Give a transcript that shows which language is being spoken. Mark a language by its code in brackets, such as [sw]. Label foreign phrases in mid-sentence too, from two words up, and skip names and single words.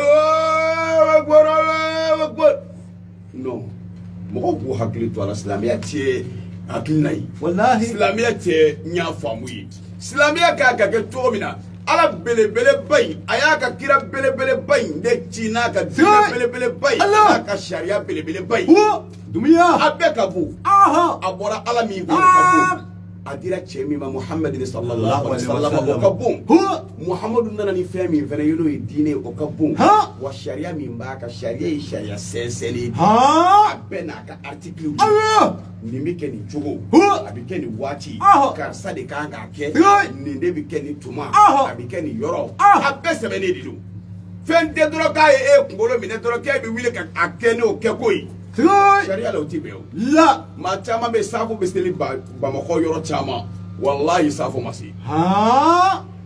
[bm] non mɔgɔw k'u hakili to a la silamɛya tɛ hakilina ye walahi silamɛya tɛ ɲa faamu ye silamɛya k'a ka kɛ cogo min na ala belebeleba in a y'a ka kira belebeleba in de ci n'a ka diinɛ belebeleba in n'a ka sariya belebeleba in Dumuya a bɛɛ ka bon a bɔra ala min bolo ka bon a dira cɛ min ma Muhamadu [ar] صلى الله عليه وسلم [bm] o ka bon Muhamadu nana ni fɛn min fɛnɛ ye n'o ye diinɛ o ka bon wa sariya min b'a ka sariya ye sariya sɛnsɛnlen a bɛɛ n'a ka article nin bɛ kɛ nin cogo a bɛ kɛ nin waati karisa de kan k'a kɛ nin de bɛ kɛ nin tuma a bɛ kɛ nin yɔrɔ a bɛɛ sɛbɛnnen de don fɛn tɛ dɔrɔn k'a ye e kunkolo minɛ dɔrɔn k'e bɛ wuli ka a kɛ n'o kɛko ye sariya la o ti bɛn o la maa caman bɛ safo bɛ seli Bamakɔ yɔrɔ caman walahi safo ma se a